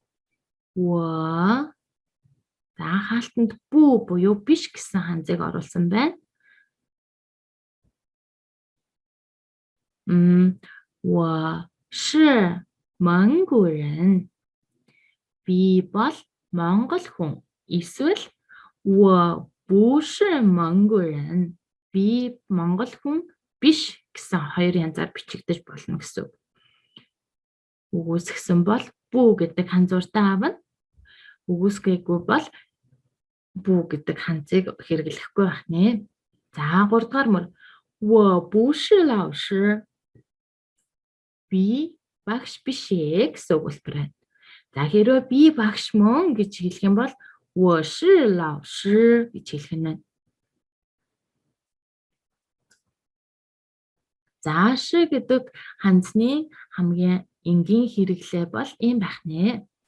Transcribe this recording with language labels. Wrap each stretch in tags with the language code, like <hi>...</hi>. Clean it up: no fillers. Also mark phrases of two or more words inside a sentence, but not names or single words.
<mn>За, хаалтанд бүү буюу биш гэсэн ханзыг оруулсан байна.</mn> <zh>我是蒙古人.</zh> <mn>Би бол Монгол хүн.</mn> <zh>Эсвэл 我不是蒙古人.</zh> <mn>Би Монгол хүн биш гэсэн хоёр янзаар бичигдэж болно гэсэн үг. Үгүйсгсэн бол бүү гэдэг ханзууртай авна. Үгүйсгээгүй бол бүү гэдэг ханзыг хэрэглэхгүй байх нэ. За, 3-дугаар мөр.</mn> <zh>我不是老师.</zh> <mn>Би багш биш ээ гэсэн өгүүлбэр байна. За, хэрвээ би багш мөн гэж хэлэх юм бол</mn> <zh>我是老师</zh> <mn>гэж хэлэх нь байна. За, ши гэдэг ханзны хамгийн энгийн хэрэглээ бол ийм байх нэ.</mn>